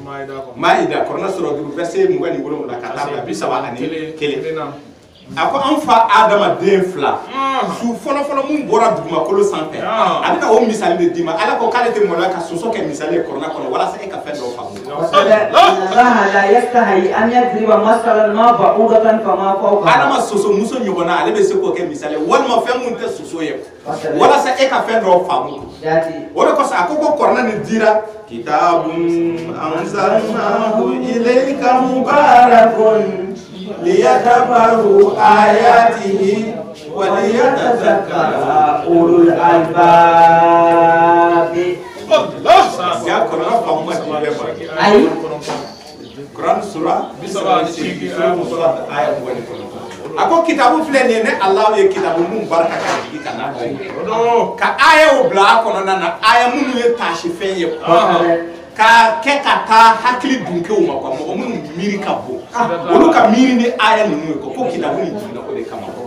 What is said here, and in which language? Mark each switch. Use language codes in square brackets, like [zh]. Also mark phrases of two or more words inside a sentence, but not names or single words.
[bm] maida kɔnɔna sura 5 verset 27 ka taa bila 31 a ko an fa adamaden fila su fɔlɔfɔlɔ mun bɔra dugumakolo sanfɛ a bɛna o misali de d'i ma ala ko k'ale tɛ maloya ka soso kɛ misali ye kɔnɔna kɔnɔ walasa e ka fɛn dɔw faamu adama soso muso ɲɔgɔnna ale bɛ se k'o kɛ misali ye walima fɛn mun tɛ soso ye walasa e ka fɛn dɔw faamu o de kosɔn a ko kɔrɔna nin dira [ar] كتاب أنزلناه إليك مبارك ليدبروا آياته وليتذكر أولو الألباب. [bm] Ya Quran faamu ma di bɛɛ ma. Ayi. Quran sura 30 ayat 29. A ko kitabu filɛ nin ye ne Allah ye kitabu mun barika ka jigin ka n'a ka ayaw bila a kɔnɔna na aya minnu ye taasifɛn ye ka kɛ ka taa hakili dunkew ma quoi mɔgɔ minnu miiri ka bon olu ka miiri ni aya ninnu ye ko kitabu nin jiginna o de kama